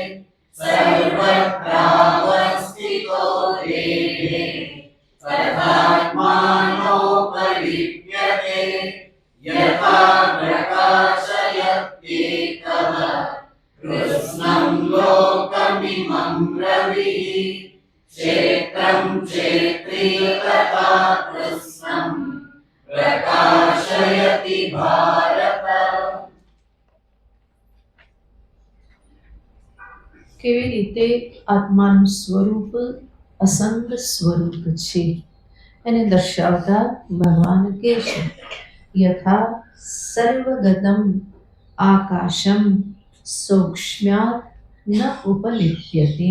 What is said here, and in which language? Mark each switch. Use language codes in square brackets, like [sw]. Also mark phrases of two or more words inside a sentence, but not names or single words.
[sa] सर्वत्रावस्थितो देहे तथात्मानोपलिप्यते यथा प्रकाशयत्येकः कृष्णं लोकमिमं रविः क्षेत्रं क्षेत्री तथा कृष्णं प्रकाशयति भारत. [gu] કેવી રીતે આત્માનું સ્વરૂપ અસંગ સ્વરૂપ છે એને દર્શાવતા ભગવાન કહે છે, [sa] યથા સર્વગતમ આકાશમ સૌક્ષ્મ્યાત ન ઉપલિપ્યતે.